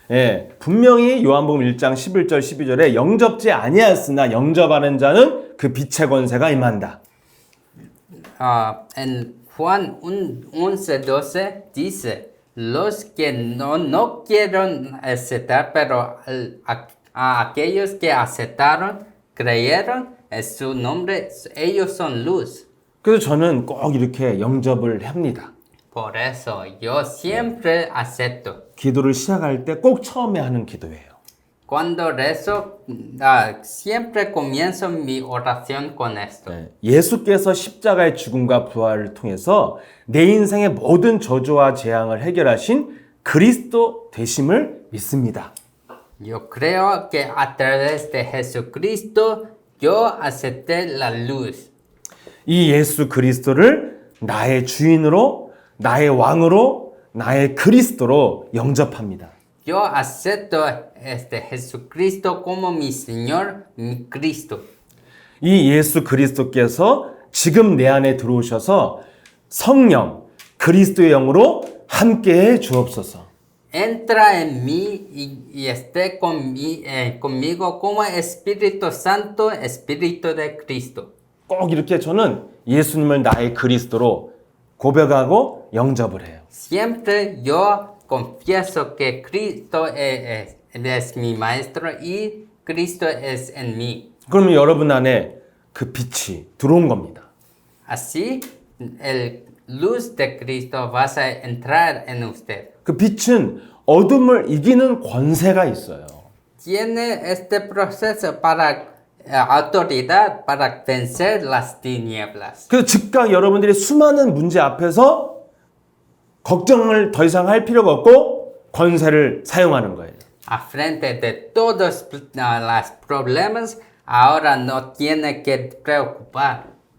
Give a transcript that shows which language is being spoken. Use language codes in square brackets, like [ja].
[ko] 예. 분명히 요한복음 1장 11절 12절에 영접지 아니하였으나 영접하는 자는 그 빛의 권세가 임한다. [es] En Juan 11:12 dice, los que no quieren aceptar, pero a aquellos que aceptaron, creyeron en su nombre, ellos son luz. [ko] 그래서 저는 꼭 이렇게 영접을 합니다. [es] Por eso yo siempre acepto. [ko] 기도를 시작할 때 꼭 처음에 하는 기도예요. [es] Cuando rezo, siempre comienzo mi oración con esto. [ko] 네, 예수께서 십자가의 죽음과 부활을 통해서 내 인생의 모든 저주와 재앙을 해결하신 그리스도 되심을 믿습니다. [es] Yo creo que a través de Jesucristo yo acepté la luz. [ko] 이 예수 그리스도를 나의 주인으로, 나의 왕으로, 나의 그리스도로 영접합니다. [es] Yo acepto Jesucristo como mi Señor, mi Cristo. [ko] 이 예수 그리스도께서 지금 내 안에 들어오셔서 성령, 그리스도의 영으로 함께해 주옵소서. [es] Entra en mí y esté conmigo como Espíritu Santo, Espíritu de Cristo. [ko] 꼭 이렇게 저는 예수님을 나의 그리스도로 고백하고 영접을 해요. [es] Siempre yo confieso que Cristo es mi Maestro y Cristo es en mí. [ko] 그러면 여러분 안에 그 빛이 들어온 겁니다. [es] Así, el luz de Cristo va a entrar en usted. [ko] 그 빛은 어둠을 이기는 권세가 있어요. [es] Tiene este proceso para autoridad para vencer las tinieblas. [ko] 그래서 즉각 여러분들이 수많은 문제 앞에서 걱정을 더 이상 할 필요가 없고 권세를 사용하는 거예요. [es] A frente de todos los problemas, ahora no tiene que preocupar.